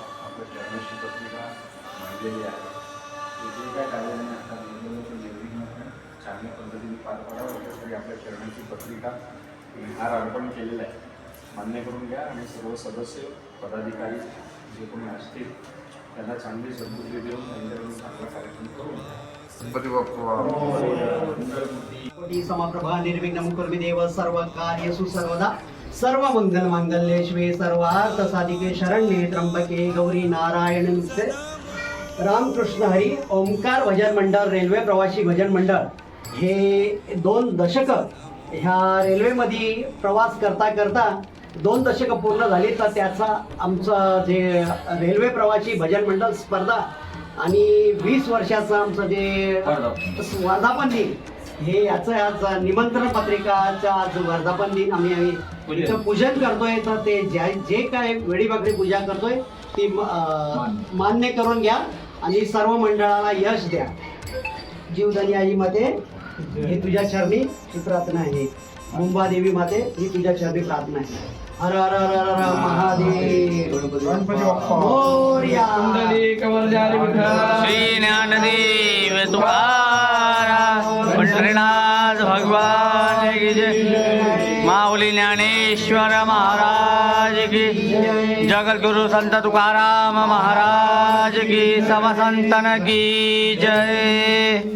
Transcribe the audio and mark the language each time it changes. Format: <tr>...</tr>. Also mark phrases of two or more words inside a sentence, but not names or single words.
<mr>आपल्या चरणशी पत्रिका मांडलेली आहे. ते जे काय कार्य त्यांनी आता दिलेलं ते निर्विघ्नपणे चांगल्या पद्धतीने पार पाडावं यासाठी आपल्या चरणाची पत्रिका हार अर्पण केलेलं आहे. मान्य करून घ्या आणि सर्व सदस्य पदाधिकारी जे कोणी असतील त्यांना चांगली सद्बुद्धी देऊन त्यांच्याकडून चांगला कार्यक्रम करून गणपती</mr> <sa>कोटी समप्रभा निर्विघ्नं कुरु देव सर्व कार्येषु सर्वदा सर्व मंगल मांगल्ये शिवे सर्वार्थ साधिके शरण्ये त्र्यंबके गौरी नारायण नमस्ते.</sa> <mr>रामकृष्ण हरी ओंकार भजन मंडळ रेल्वे प्रवासी भजन मंडळ हे 2 दशक ह्या रेल्वेमध्ये प्रवास करता करता 2 दशक पूर्ण झाली. तर त्याचा आमचं जे रेल्वे प्रवासी भजन मंडळ स्पर्धा आणि 20 वर्षाचं आमचं जे वर्धापन दिन हे याचं आज निमंत्रण पत्रिकाचं आज वर्धापन दिन आम्ही इथं पूजन करतोय. तर ते जे काय वेळीवाकडी पूजा करतोय ती मान्य करून घ्या आणि सर्व मंडळाला यश द्या. जीवदानी आई माते ही तुझ्या चरणी ही प्रार्थना आहे. मुंबादेवी माते ही तुझ्या चरणी प्रार्थना आहे. हर हर हर हर हर महादेव. गणपती बाप्पा मोरया. श्री ज्ञानदेव तुकाराम पंढरीनाथ भगवान की जय. माऊली ज्ञानेश्वर महाराज की जगद्गुरु संत तुकाराम महाराज की समसंतन की जय.</mr>